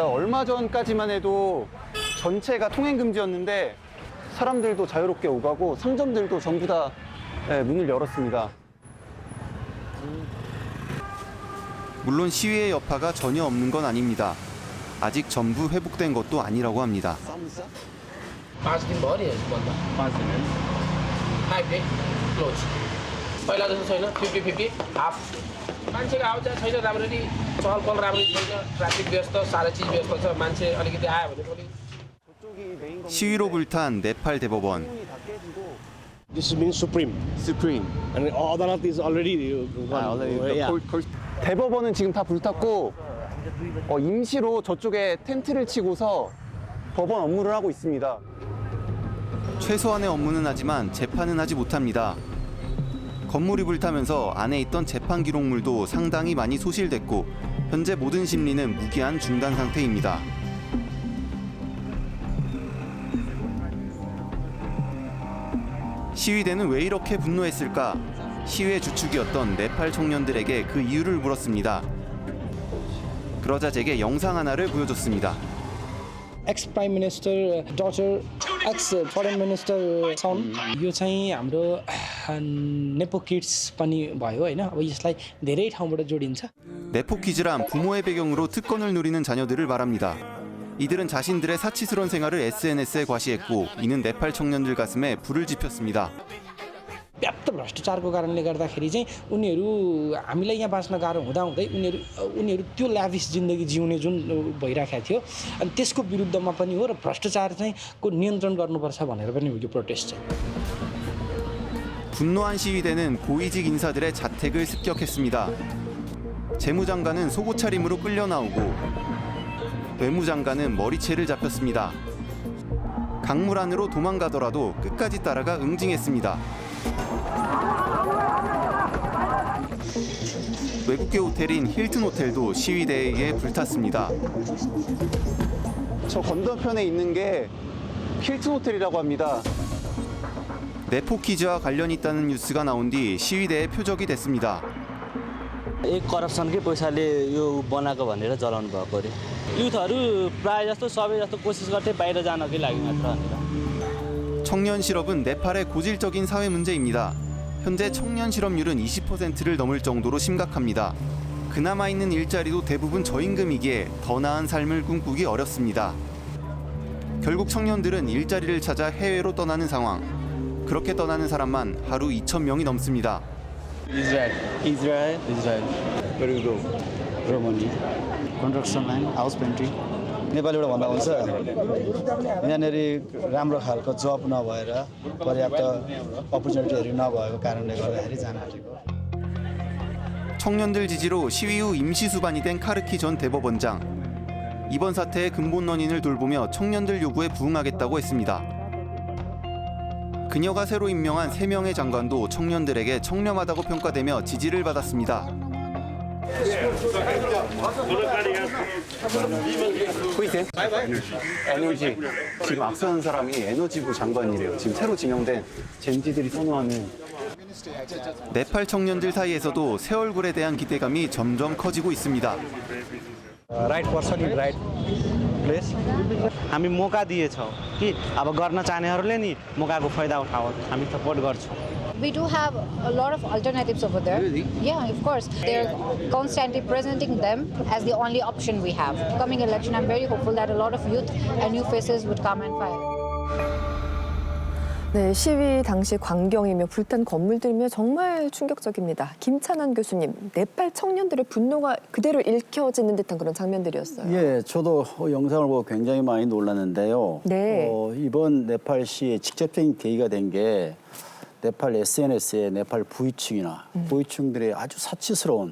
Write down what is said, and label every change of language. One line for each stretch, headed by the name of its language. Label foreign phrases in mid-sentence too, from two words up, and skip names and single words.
Korean: 얼마 전까지만 해도 전체가 통행 금지였는데 사람들도 자유롭게 오가고 상점들도 전부 다 문을 열었습니다. 물론 시위의 여파가 전혀 없는 건 아닙니다. 아직 전부 회복된 것도 아니라고 합니다.
Nepali: 5 दिन भयो नि बन्द 5 दिन 5
English: day close
Nepali: पहिला जस्तो छैन 50-50 हाफ मान्छेको आउजा छैन राम्ररी चहल पहल राम्ररी छैन ट्राफिक व्यस्त सारा चिज व्यस्त छ मान्छे अलिकति आयो भने पनि
Korean: 시위로 불탄 네팔 대법원.
English: This means supreme. Supreme. And Adalat is already
Korean: 대법원은 지금 다 불탔고 임시로 저쪽에 텐트를 치고서 법원 업무를 하고 있습니다. 최소한의 업무는 하지만 재판은 하지 못합니다. 건물이 불타면서 안에 있던 재판 기록물도 상당히 많이 소실됐고 현재 모든 심리는 무기한 중단 상태입니다. 시위대는 왜 이렇게 분노했을까? 시위의 주축이었던 네팔 청년들에게 그 이유를 물었습니다. 그러자 제게 영상 하나를 보여줬습니다.
English: Ex-Prime Minister daughter, ex-Foreign Minister son,
Nepali: यो चाहिँ हाम्रो
English: nepo kids
Nepali: पनि भयो हैन अब यसलाई धेरै ठाउँबाट जोडिन्छ.
Korean: 네포키즈란 부모의 배경으로 특권을 누리는 자녀들을 말합니다. 이들은 자신들의 사치스러운 생활을 SNS에 과시했고 이는 네팔 청년들 가슴에 불을 지폈습니다.
Nepali: व्याप्त भ्रष्टाचारको कारणले गर्दाखेरि चाहिँ उनीहरू हामीलाई यहाँ बाँच्न गाह्रो हुँदाहुँदै उनीहरू त्यो ल्याभिस जिन्दगी जिउने जुन भइराखेको थियो अनि त्यसको विरुद्धमा पनि हो र भ्रष्टाचार चाहिँ को नियन्त्रण गर्नुपर्छ भनेर पनि हो यो प्रोटेस्ट चाहिँ.
Korean: 분노한 시위대는 고위직 인사들의 자택을 습격했습니다. 재무장관은 속옷 차림으로 끌려 나오고 외무장관은 머리채를 잡혔습니다. 강물 안으로 도망가더라도 끝까지 따라가 응징했습니다. 외국계 호텔인 힐튼 호텔도 시위대에 의해 불탔습니다. 저 건너편에 있는 게 힐튼 호텔이라고 합니다. 네포키즈와 관련이 있다는 뉴스가 나온 뒤 시위대의 표적이 됐습니다.
Nepali: एक करप्सनकै पैसाले यो बनाएको भनेर जलाउनु भएको अरे युथहरू प्राय जस्तो सबै जस्तो कोसिस गर्थे बाहिर जानकै लागि मात्र भनेर.
Korean: 청년 실업은 네팔의 고질적인 사회 문제입니다. 현재 청년 실업률은 20%를 넘을 정도로 심각합니다. 그나마 있는 일자리도 대부분 저임금이기에 더 나은 삶을 꿈꾸기 어렵습니다. 결국 청년들은 일자리를 찾아 해외로 떠나는 상황. 그렇게 떠나는 사람만 하루 2,000명이 넘습니다.
English: Israel. Where do you go? Romania, construction line, house painting.
Nepali: नेपालीबाट भन्दा हुन्छ यहाँनिर राम्रो खालको जब नभएर पर्याप्त अपर्च्युनिटीहरू नभएको कारणले गर्दाखेरि जान आएको.
Korean: 청년들 지지로 시위 후 임시 수반이 된 카르키 전 대법원장. 이번 사태의 근본 원인을 돌보며 청년들 요구에 부응하겠다고 했습니다. 그녀가 새로 임명한 3명의 장관도 청년들에게 청렴하다고 평가되며 지지를 받았습니다. 보이세요? 에너지. 지금 앞서는 사람이 에너지부 장관이래요. 지금 새로 지명된 젠지들이 선호하는. 네팔 청년들 사이에서도 새 얼굴에 대한 기대감이 점점 커지고 있습니다.
English: right person in right place
Nepali: हामी मौका दिएछौँ कि अब गर्न चाहनेहरूले नि मौकाको फाइदा उठाओस् हामी सपोर्ट गर्छौँ
English: We do have a lot of alternatives over there. Really? Yeah, of course. They're constantly presenting them as the only option we have. Coming election, I'm very hopeful that a lot of youth and new faces would come and fight.
Korean: 네, 시위 당시 광경이며 불탄 건물들이며 정말 충격적입니다. 김찬환 교수님, 네팔 청년들의 분노가 그대로 읽혀지는 듯한 그런 장면들이었어요. 예, 저도 영상을 보고 굉장히 많이 놀랐는데요. 네. 이번 네팔 시위에 직접적인 계기가 된 게 네팔 SNS에 네팔 부위층이나 부위층들의 아주 사치스러운